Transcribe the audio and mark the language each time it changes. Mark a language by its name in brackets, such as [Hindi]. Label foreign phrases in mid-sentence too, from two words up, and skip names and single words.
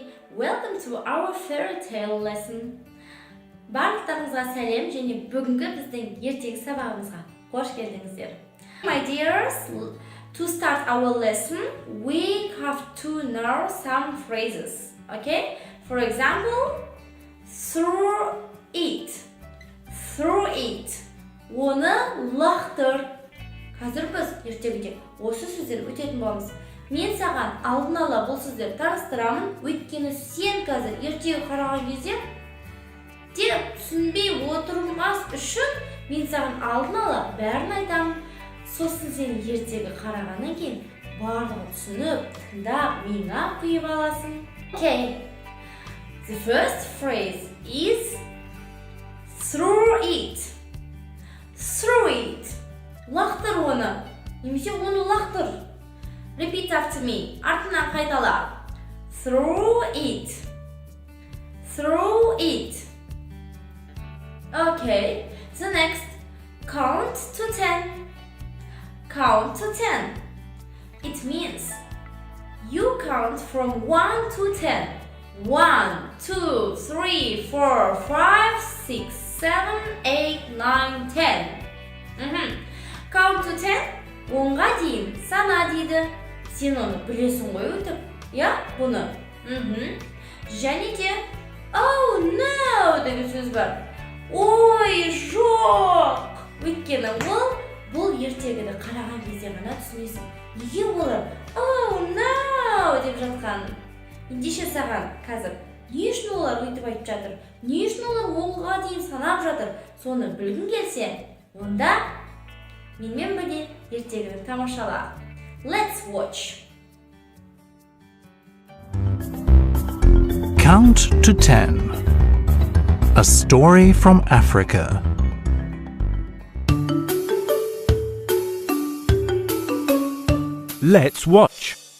[English] Welcome to our fairy tale lesson. [Kazakh] Барлықтарыңызға сәлем және бүгінгі біздің ертегі сабағымызға қош келдіңіздер. [English] My dears, to start our lesson, we have to know some phrases. Okay? For example, through it. Through it. [Kazakh] Оны лақтыр. Қазір біз ертегіде осы сөздер өтетін боламыз. Мен саған алдын ала бұл сөздер таныстырамын, өйткені сен қазір ертегі қараған кезде тек түсінбей отырмас үшін мен саған алдын ала бәрін айтамын. Сосын сен ертегі қарағаннан кейін барлығын түсініп, тыңдап, миыңа құйып аласың. [English] Okay. The first phrase is through it. Through it. [Kazakh] Лақтыр оны. Немесе оны лақтыр. [English] Repeat after me. [Kazakh] Артынан қайтала. [English] Through it. Through it. Okay. The next. Count to 10. Count to 10. It means you count from 1 to 10. 1, 2, 3, 4, 5, 6, 7, 8, 9, 10. Count to 10. [Kazakh] 10-ға дейін сана дейді. Сен оны білесің ғой өтіп, я, бұны. Және де, [English] oh no [Kazakh] деген сөз бар. Ой, жоқ. Өйткені ол, бұл ертегіні қараған кезде ғана түсінесің. Неге олар, [English] oh no [Kazakh] деп жатқан. Ендеше саған қазір, не үшін олар өйтіп айтып жатыр? Не үшін олар 10-ға дейін санап жатыр? Соны білгің келсе, онда менімен бірге ертегіні тамашала. [English] Let's watch. Count to 10. A story from Africa. Let's watch.